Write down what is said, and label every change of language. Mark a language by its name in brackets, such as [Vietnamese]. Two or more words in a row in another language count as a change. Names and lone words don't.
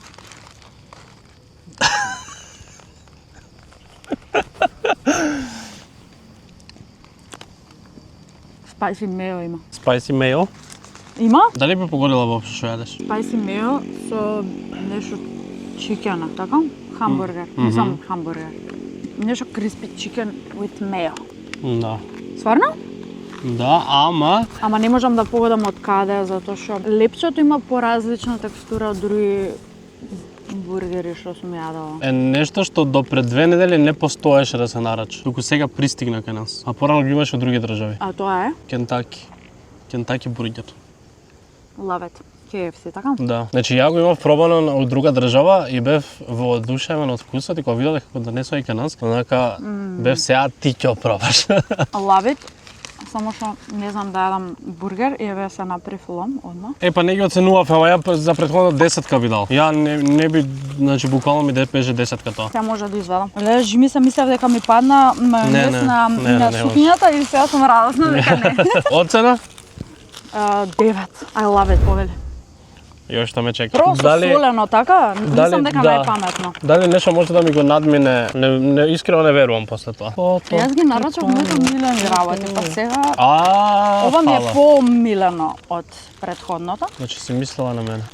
[English] spicy mayo има. Spicy mayo. [Macedonian] Има? Дали би погодила воопшто што јадеш? [English] spicy mayo [Macedonian] со нешто чикена, така? Хамбургер. Не само хамбургер. Нешто [English] crispy chicken with mayo. [Macedonian] Да. Стварно? Да, ама Ама не можам да погодам од каде, затоа што лепчето има поразлична текстура од други бургери што сум јадала. е нешто што до пред 2 недели не постоеше да се нарача. Туку сега пристигна кај нас. А порано го имаше од други држави. А тоа е Кентаки. Кентаки бургер. [English] Love it. KFC, [Macedonian] така? Да. Значи ја го имав пробано од друга држава и бев воодушевен од вкусот и кога видов дека го донесоа и кај нас, онака бев сега ти ќе пробаш. [English] Love it. [Macedonian] Само што не знам да јадам бургер и еве се направив лом одма. Па не ги оценував, ама ја за претходно 10 би дал. Ја не би, значи буквално ми беше 10 тоа. Сега може да извадам. Леле, жими се мислев дека ми падна мајонез Не, на не сукњата и сега сум радосна дека не. Оцена? 9. [English] I love it, [Macedonian] повели. Још што ме чека. Просто солено, така? Мислам дека најпаметно. Дали нешто може да ми го надмине? Не искрено не верувам после тоа. Јас ги нарачав многу милени работи, па сега ова ми е фала. помилено од претходното. Значи си мислела на мене.